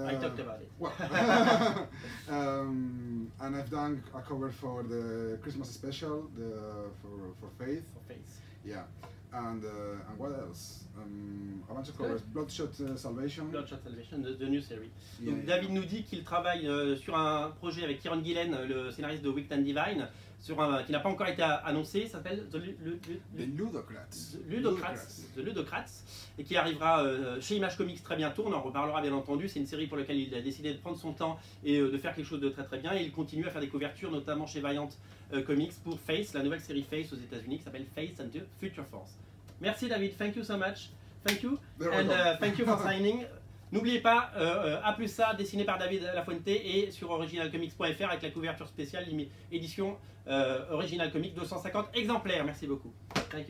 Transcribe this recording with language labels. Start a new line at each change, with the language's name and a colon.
English: I talked about it. Well, and I've done a cover for the Christmas special, for Faith. For Faith. Yeah. And what else? A bunch of covers. Bloodshot Salvation. Bloodshot Salvation, the new series. Yeah,
French: Donc, David nous dit qu'il travaille sur un projet avec Kieron Gillen, le scénariste de Wicked and Divine, qui n'a pas encore été annoncé, s'appelle
English: The Ludocrats.
French: The Ludocrats, et qui arrivera chez Image Comics très bientôt. On en reparlera bien entendu. C'est une série pour laquelle il a décidé de prendre son temps et de faire quelque chose de très très bien. Et il continue à faire des couvertures, notamment chez Valiant Comics, pour Face, la nouvelle série Face aux États-Unis qui s'appelle Face and the Future Force. Merci
English: David, thank you so much. Thank you, and thank you for signing.
French: N'oubliez pas, A+A, dessiné par David Lafuente, et sur originalcomics.fr avec la couverture spéciale édition Original Comics, 250 exemplaires. Merci beaucoup.
English: Thank you.